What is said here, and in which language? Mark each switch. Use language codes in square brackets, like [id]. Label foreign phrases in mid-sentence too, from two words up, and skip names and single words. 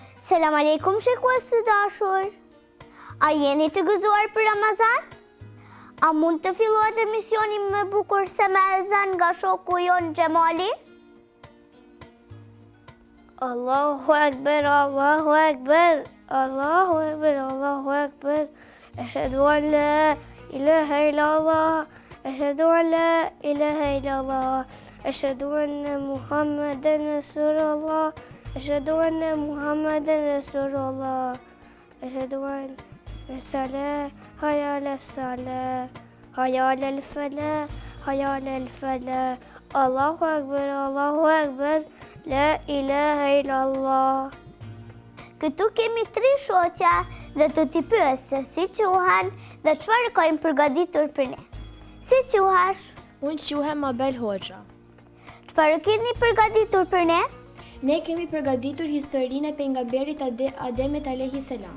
[ar] سلام عليكم [sq] shikues të dashur. A jeni të gëzuar për Ramazan? A mund të fillohet emisioni më bukur se me ezan nga shoku jon Xhemali? [ar] الله أكبر الله أكبر الله أكبر الله أكبر. أشهد أن لا إله إلا الله أشهد أن لا إله إلا الله أشهد أن محمدا رسول الله أشهد أن محمدا رسول الله أشهد أن الصلاة حي على الصلاة حي على الفلاح حي على الفلاح الله أكبر الله أكبر لا إله إلا الله. [sq] Këtu kemi 3 shoqja dhe të t'i pyes se si quhen dhe çfarë kanë përgatitur për ne. Si quhesh? Unë quhem Mabel Hoxha. Çfarë keni përgatitur për ne? Ne kemi përgatitur historinë e pejgamberit Ademit [ar] عليه السلام.